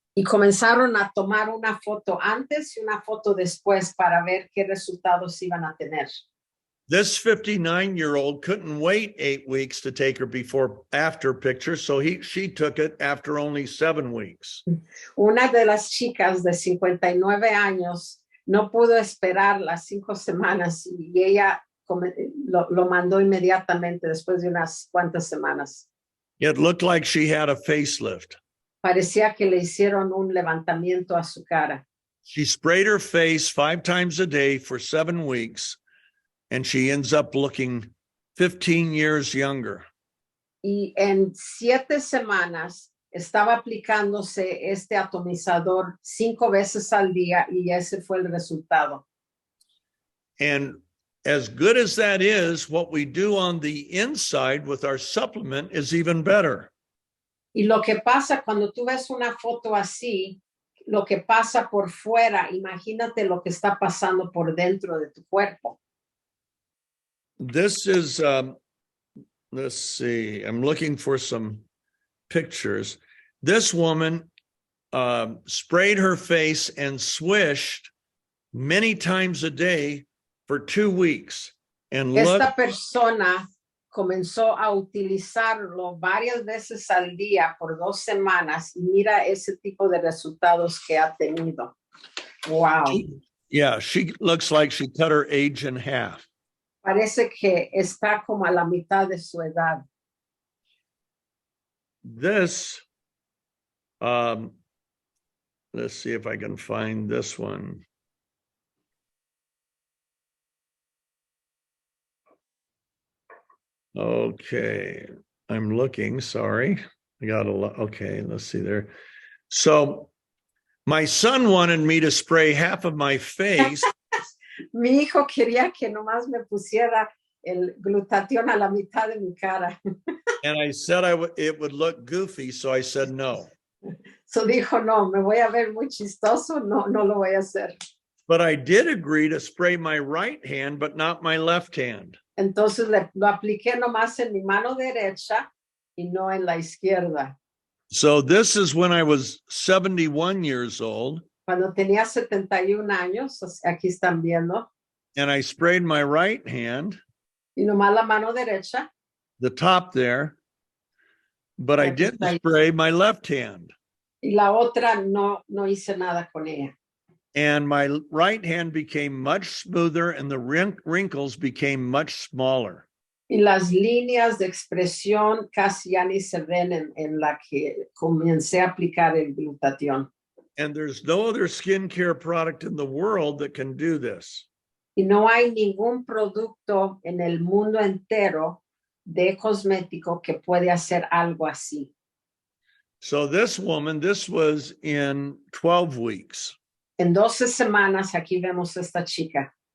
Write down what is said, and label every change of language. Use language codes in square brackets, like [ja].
[es] Y comenzaron a tomar una foto antes y una foto después para ver qué resultados iban a tener. [en] This 59-year-old couldn't wait 8 weeks to take her before after picture, so she took it after only 7 weeks. [es] Una de las chicas de 59 años no pudo esperar las 5 semanas y ella lo mandó inmediatamente después de unas cuantas semanas. [en] It looked like she had a facelift. [es] Parecía que le hicieron un levantamiento a su cara. [en] She sprayed her face 5 times a day for 7 weeks, and she ends up looking 15 years younger. [es] Y en 7 semanas estaba aplicándose este atomizador 5 veces al día y ese fue el resultado. [en] And as good as that is, what we do on the inside with our supplement is even better. [es] Y lo que pasa cuando tú ves una foto así, lo que pasa por fuera, imagínate lo que está pasando por dentro de tu cuerpo. [en] This is, let's see, I'm looking for some pictures. This woman sprayed her face and swished many times a day for 2 weeks. And look, [es] Esta persona comenzó a utilizarlo varias veces al día por 2 semanas y mira ese tipo de resultados que ha tenido. [en] Wow. yeah, she looks like she cut her age in half. [es] Parece que está como a la mitad de su edad. [en] This, let's see if I can find this one. Okay, I'm looking, sorry. I got a lot, okay, let's see there. So my son wanted me to spray half of my face. [es] Mi hijo quería que nomás me pusiera el glutatión a la mitad de mi cara. [en] And I said it would look goofy, so I said no. [es] So dijo, no, me voy a ver muy chistoso, no lo voy a hacer. [en] But I did agree to spray my right hand, but not my left hand. [es] Entonces lo apliqué nomás en mi mano derecha y no en la izquierda. [en] So this is when I was 71 years old. [es] Cuando tenía 71 años, aquí están viendo, [en] And I sprayed my right hand, [es] y nomás la mano derecha, [en] the top there, but I didn't spray my left hand. [es] y la otra no hice nada con ella. [en] And my right hand became much smoother and the wrinkles became much smaller. [es] Y las líneas de expresión casi ya ni se ven en la que comencé a aplicar el glutatión. [en] And there's no other skincare product in the world that can do this. [es] Y no hay ningún producto en el mundo entero de cosmético que puede hacer algo así. [en] So this woman, this was in 12 weeks. [es] En 12 semanas, aquí vemos esta chica.